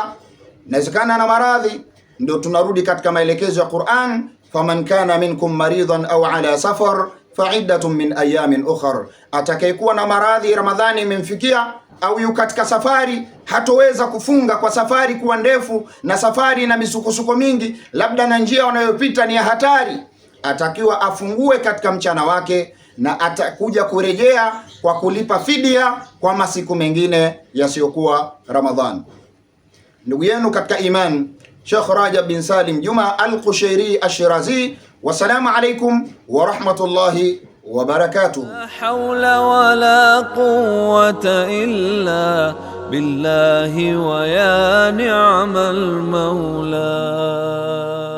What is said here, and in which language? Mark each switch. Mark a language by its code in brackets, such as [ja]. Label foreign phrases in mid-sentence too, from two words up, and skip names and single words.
[sw] Inawezekana na maradhi. Ndio tunarudi katika maelekezo ya Qur'an, [ar] فمن كان منكم مريضا أو على سفر فعدة من أيام أخر, [sw] atakayekuwa na maradhi, Ramadhani imemfikia au yu katika safari, hatoweza kufunga kwa safari kuwa ndefu, na safari na misukosuko mingi, labda na njia wanayopita ni ya hatari, atakiwa afungue katika mchana wake, na atakuja kurejea kwa kulipa fidia kwa masiku mengine yasiyokuwa Ramadhan. Ndugu yenu katika iman, Sheikh Rajab bin Salim Juma Al-Qushairi Ash-Shirazi. [ar] والسلام عليكم ورحمة الله وبركاته. لا حول ولا قوة إلا بالله ويا نعم المولى.